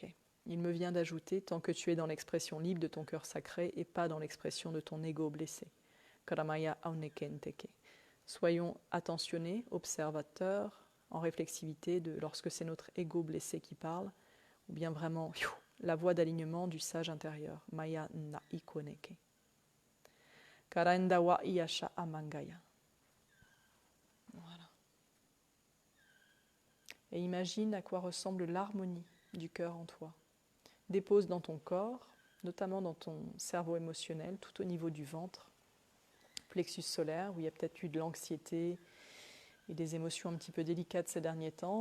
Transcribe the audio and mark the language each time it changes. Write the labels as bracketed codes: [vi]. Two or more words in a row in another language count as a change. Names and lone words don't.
[fr] Il me vient d'ajouter, tant que tu es dans l'expression libre de ton cœur sacré et pas dans l'expression de ton ego blessé. Karamaya aunekenteke. Soyons attentionnés, observateurs, en réflexivité de lorsque c'est notre ego blessé qui parle, ou bien vraiment la voix d'alignement du sage intérieur. Maya na ikoneke. Karenda wa iyasha amangaya. Voilà. Et imagine à quoi ressemble l'harmonie du cœur en toi. Dépose dans ton corps, notamment dans ton cerveau émotionnel, tout au niveau du ventre, plexus solaire, où il y a peut-être eu de l'anxiété et des émotions un petit peu délicates ces derniers temps.